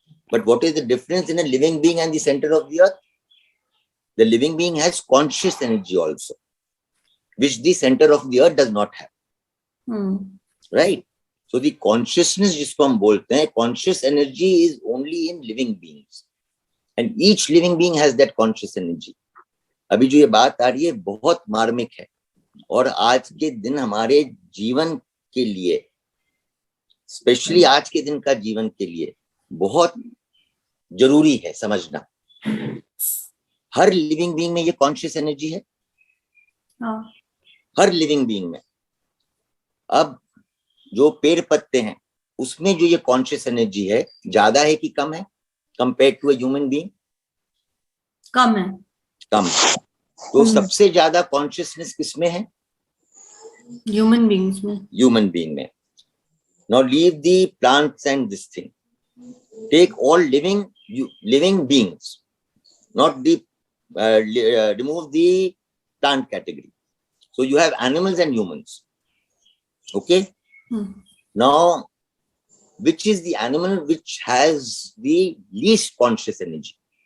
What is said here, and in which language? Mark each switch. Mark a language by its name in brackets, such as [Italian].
[English] But what is the difference in a living being and the center of the earth? The living being has conscious energy also, which the center of the earth does not have. Right? So the consciousness, [Hindi] जिसको हम बोलते हैं, [English] conscious energy is only in living beings. And each living being has that conscious energy. [Hindi] अभी जो ये बात आ रही है बहुत मार्मिक है, और आज के दिन हमारे जीवन के लिए, स्पेशली आज के दिन का जीवन के लिए बहुत जरूरी है समझना। हर लिविंग बीइंग में ये कॉन्शियस एनर्जी है। हर लिविंग बीइंग में। अब जो पेड़ पत्ते हैं उसमें जो ये कॉन्शियस एनर्जी है, ज्यादा है कि कम है compare to a human being? कम है। कम है। तो सबसे ज्यादा कॉन्शियसनेस किसमें है? ह्यूमन बीइंग्स में। ह्यूमन बीइंग में। [English] Now leave the plants and this thing. Take all living beings, not the remove the plant category. So you have animals and humans. Okay. Now, which is the animal which has the least conscious energy?